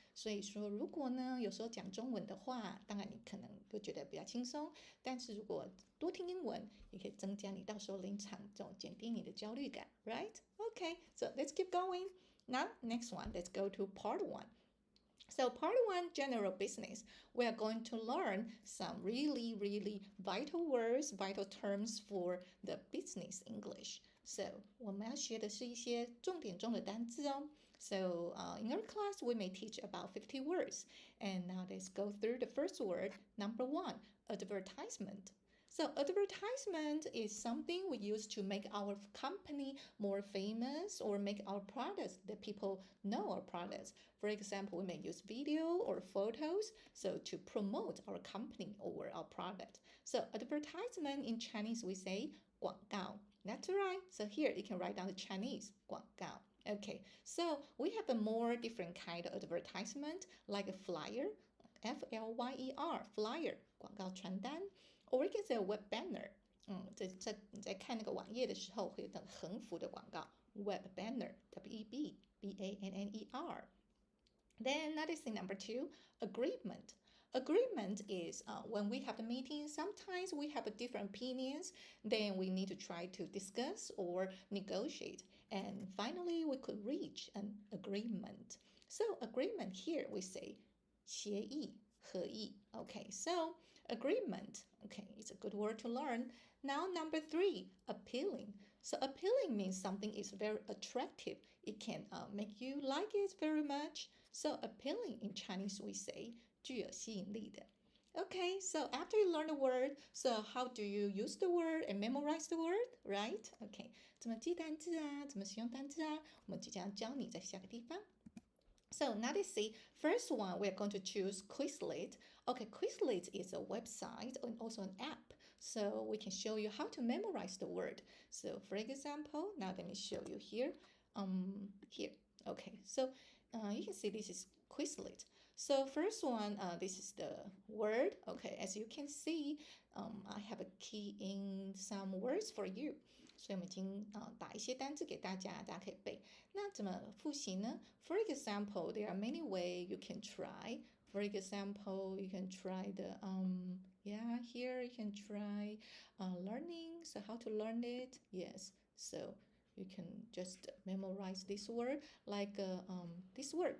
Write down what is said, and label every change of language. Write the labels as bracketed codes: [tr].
[zh] 所以说，如果呢有时候讲中文的话，当然你可能会觉得比较轻松，但是如果多听英文，也可以增加你到时候临场这种减低你的焦虑感 ，right? [en] Okay, so let's keep going. Now, next one, let's go to part 1. So part 1, general business, we are going to learn some really vital words, vital terms for the business English. So [zh] 我们要学的是一些重点中的单字哦。 [en] So in our class, we may teach about 50 words. And now let's go through the first word. Number 1, advertisement. So advertisement is something we use to make our company more famous or make our products that people know our products. For example, we may use video or photos so to promote our company or our product. So advertisement in Chinese we say 广告.That's right. So here you can write down the Chinese 广告.Okay, so we have a more different kind of advertisement like a flyer, F-L-Y-E-R, flyer, 广告传单. Or we can say a web banner. [zh] 你在看那个网页的时候会有等横幅的广告 web banner, W-E-B-B-A-N-N-E-R. [en] Then another thing, number 2, agreement. Agreement is when we have a meeting, sometimes we have different opinions, then we need to try to discuss or negotiate. And finally, we could reach an agreement. So agreement here we say 协议, 合议. Okay, so agreement, okay, it's a good word to learn. Now, number 3, appealing. So appealing means something is very attractive. It can make you like it very much. So appealing in Chinese we say 具有吸引力的. Okay, so after you learn the word, so how do you use the word and memorize the word, right? [zh] Okay, 怎么记单字啊？怎么使用单字啊？我们即将教你在下个地方。 [en] So now let's see. First one, we're going to choose Quizlet. Okay, Quizlet is a website and also an app. So we can show you how to memorize the word. So for example, now let me show you here. Here. Okay, so you can see this is Quizlet. So first one, this is the word. Okay, as you can see, I have a key in some words for you. [zh] 所以我们已经打一些单字给大家，大家可以背。那怎么复习呢？ [en] For example, there are many ways you can try. For example, you can try the here you can try learning. So how to learn it? Yes. So you can just memorize this word like this word.